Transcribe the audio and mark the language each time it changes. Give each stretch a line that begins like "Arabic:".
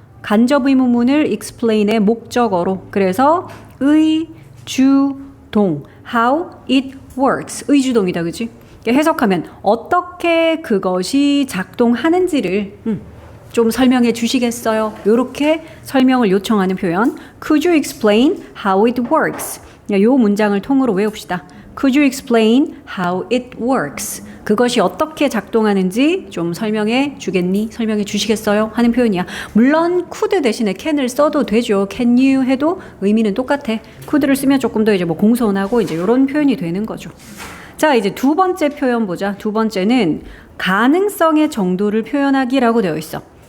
Korean: 간접 의문문을 explain의 목적어로. 그래서 의, 주, 동.
English: How it works.
Korean: 의주동이다, 그치? 해석하면 어떻게 그것이 작동하는지를 좀 설명해 주시겠어요? 이렇게 설명을 요청하는 표현.
English: Could you explain how it works?
Korean: 이 문장을 통으로 외웁시다.
English: Could you explain how it works?
Korean: 그것이 어떻게 작동하는지 좀 설명해 주겠니? 설명해 주시겠어요? 하는 표현이야. 물론 could 대신에 can을 써도 되죠.
English: Can you
Korean: 해도 의미는 똑같아. could를 쓰면 조금 더 이제 뭐 공손하고 이제 이런 표현이 되는 거죠. 자, 이제 두 번째 표현 보자. 두 번째는 가능성의 정도를 표현하기라고 되어 있어.